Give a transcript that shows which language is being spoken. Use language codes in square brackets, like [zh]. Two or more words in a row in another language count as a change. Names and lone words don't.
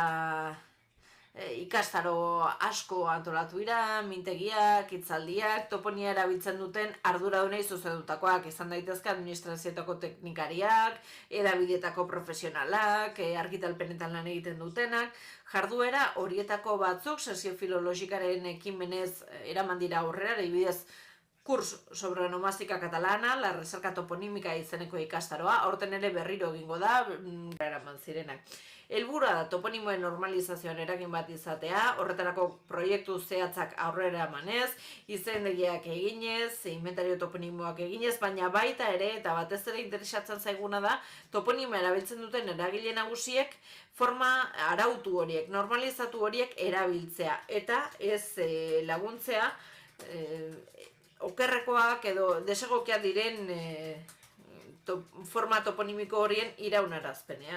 [eu] ikastaro asko antolatu dira, mintegiak, hitzaldiak, toponia erabiltzen duten arduradunei zuzendutakoak, izan daitezke administrazioetako teknikariak, erabideetako profesionalak, argitalpenetan lan egiten dutenak, jarduera horietako batzuk sesio filologikaren ekimenez eraman dira aurrera, adibidez Kurs sobre onomástica catalana, la recerca toponímica izeneko ikastaroa, aurten ere berriro egingo da, eraman zirenak. Helburua da toponimoen normalizazioan eragin bat izatea, horretarako proiektu zehatzak aurrera emanez, izendegiak eginez, inventario toponimoak eginez, baina baita ere, eta batez ere interesatzen zaiguna da, toponimoa erabiltzen duten eragile nagusiek forma arautu horiek, normalizatu horiek erabiltzea, eta ez laguntzea, okerrekoak edo desegokiak diren forma toponimiko horien iraunarazpenean.